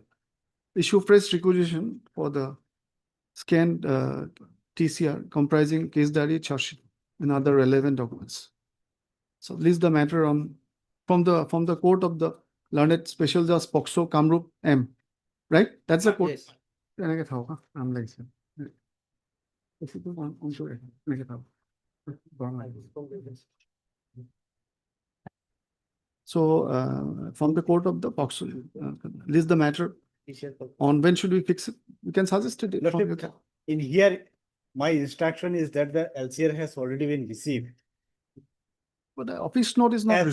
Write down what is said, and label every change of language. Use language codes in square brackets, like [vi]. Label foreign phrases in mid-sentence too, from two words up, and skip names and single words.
[en] Issue fresh requisition for the scanned TCR comprising case diary, charge sheet, and other relevant documents. So list the matter on from the court of the Learned Special Judge Pokso Kamrup M. right? That's the code. Yes. [as] এনেকে থাকক, হা? [en] I'm like, [as] এনেকে থাকক। গৰম লাগে। [en] So, from the court of the POCSO, list the matter. On when should we fix it? You can suggest it. from your ca- In here, my instruction is that the LCR has already been received. But the office note is not,